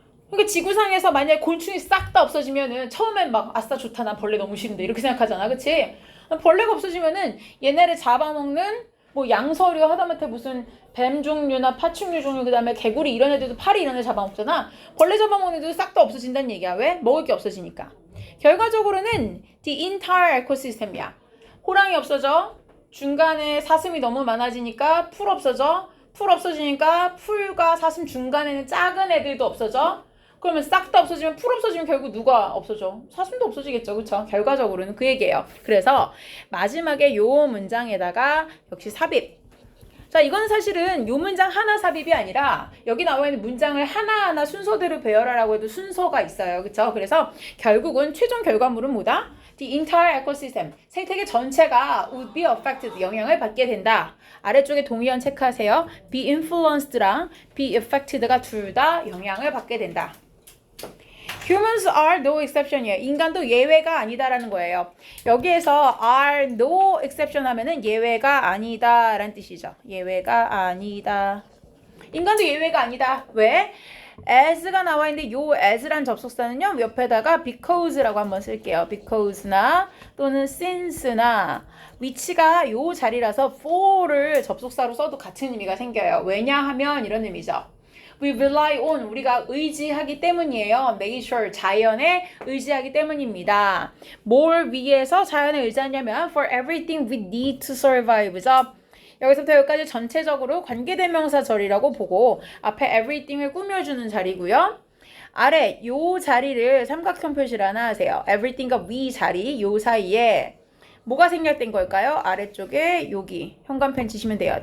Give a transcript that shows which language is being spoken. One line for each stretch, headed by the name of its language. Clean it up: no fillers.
Korean: 그러니까 지구상에서 만약에 곤충이 싹 다 없어지면은 처음엔 막 아싸 좋다 난 벌레 너무 싫은데 이렇게 생각하잖아. 그치? 벌레가 없어지면은 얘네를 잡아먹는 뭐 양서류 하다못해 무슨 뱀 종류나 파충류 종류 그다음에 개구리 이런 애들도 파리 이런 애 잡아먹잖아. 벌레 잡아먹는 애들도 싹 다 없어진다는 얘기야. 왜? 먹을 게 없어지니까. 결과적으로는
English: the entire ecosystem이야.
Korean: 호랑이 없어져. 중간에 사슴이 너무 많아지니까 풀 없어져. 풀 없어지니까 풀과 사슴 중간에는 작은 애들도 없어져. 그러면 싹 다 없어지면 풀 없어지면 결국 누가 없어져? 사슴도 없어지겠죠. 그쵸? 결과적으로는 그 얘기예요. 그래서 마지막에 요 문장에다가 역시 삽입. 자, 이건 사실은 요 문장 하나 삽입이 아니라 여기 나와 있는 문장을 하나하나 순서대로 배열하라고 해도 순서가 있어요. 그쵸? 그래서 결국은 최종 결과물은 뭐다?
English: The entire ecosystem.
Korean: 생태계 전체가
English: would be affected.
Korean: 영향을 받게 된다. 아래쪽에 동의어는 체크하세요. be influenced랑 be affected가 둘 다 영향을 받게 된다.
English: Humans are no exception이에요.
Korean: 인간도 예외가 아니다라는 거예요. 여기에서 are no exception 하면은 예외가 아니다라는 뜻이죠. 예외가 아니다. 인간도 예외가 아니다. 왜? as가 나와 있는데 요 as란 접속사는요. 옆에다가 because라고 한번 쓸게요. because나 또는 since나 위치가 요 자리라서 for를 접속사로 써도 같은 의미가 생겨요. 왜냐하면 이런 의미죠.
English: We rely on,
Korean: 우리가 의지하기 때문이에요. nature, 자연에 의지하기 때문입니다. 뭘 위해서 자연에 의지하냐면
English: for everything we need to survive죠.
Korean: 여기서부터 여기까지 전체적으로 관계대명사절이라고 보고 앞에 everything을 꾸며주는 자리고요. 아래 요 자리를 삼각형 표시를 하나 하세요. everything과 we 자리 요 사이에 뭐가 생략된 걸까요? 아래쪽에 여기 현관펜 치시면 돼요.